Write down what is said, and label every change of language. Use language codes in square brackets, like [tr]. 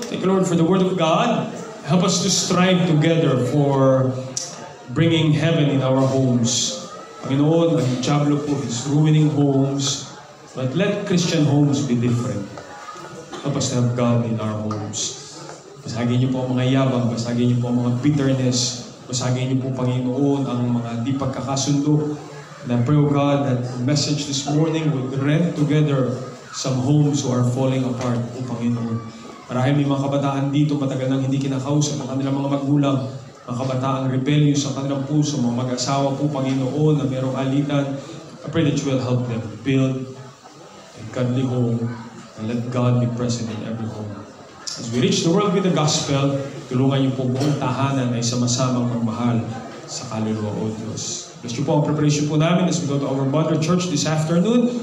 [en] Thank you, Lord, for the Word of God. Help us to strive together for bringing heaven in our homes. Panginoon, [tl] ang Diablo po [en] is ruining homes, but let Christian homes be different. Help us to have God in our homes. [tl] Basagin niyo po ang mga yabang, basagin niyo po ang mga bitterness, basagin niyo po, Panginoon, ang mga di pagkakasundo. [en] And I pray, O God, that the message this morning will rent together some homes who are falling apart, O Panginoon. [tl] Marahil may mga kabataan dito, matagal nang hindi kinakausap ang kanilang mga magulang, mga kabataang rebellious sa kanilang puso, mga mag-asawa po, Panginoon, na mayroong alitan. [en] I pray that you will help them build a godly home and let God be present in every home. As we reach the world with the gospel, [tl] tulungan niyo po buong tahanan ay sama-samang magmahal sa kaluluwa, O Diyos. [en] Bless [tl] niyo po ang [en] preparation po namin as we go to our mother church this afternoon.